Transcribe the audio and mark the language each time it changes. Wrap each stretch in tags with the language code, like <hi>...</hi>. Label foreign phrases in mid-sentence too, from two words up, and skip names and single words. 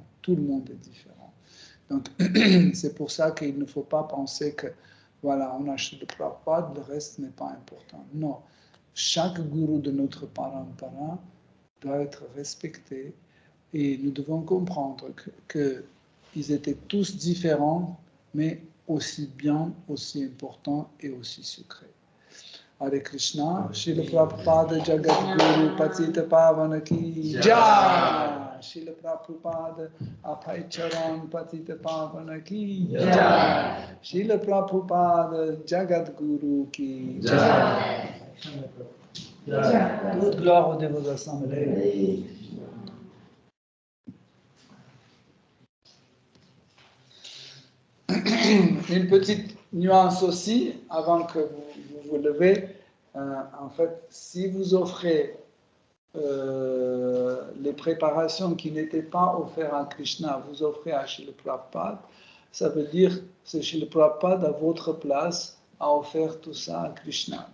<fr>Tout le monde est différent. Donc, c'est pour ça qu'il ne faut pas penser que, voilà, on a Srila Prabhupada, le reste n'est pas important. Non, chaque gourou de notre parampara doit être respecté et nous devons comprendre qu'ils étaient tous différents, mais aussi bien, aussi importants et aussi secrets.</fr> <sa>Hare Krishna, Srila Prabhupada Jagadguru Patita Pavana Ki Jai, Srila Prabhupada Abhay Charan Patita Pavana Ki Jai, Srila Prabhupada Jagadguru Ki Jai.</sa> <fr>Toute gloire aux dévots assemblés. Une petite nuance aussi, avant que vous levez, en fait, si vous offrez les préparations qui n'étaient pas offertes à Krishna, vous offrez à Srila Prabhupada, ça veut dire que c'est Srila Prabhupada à votre place a offert tout ça à Krishna.</fr>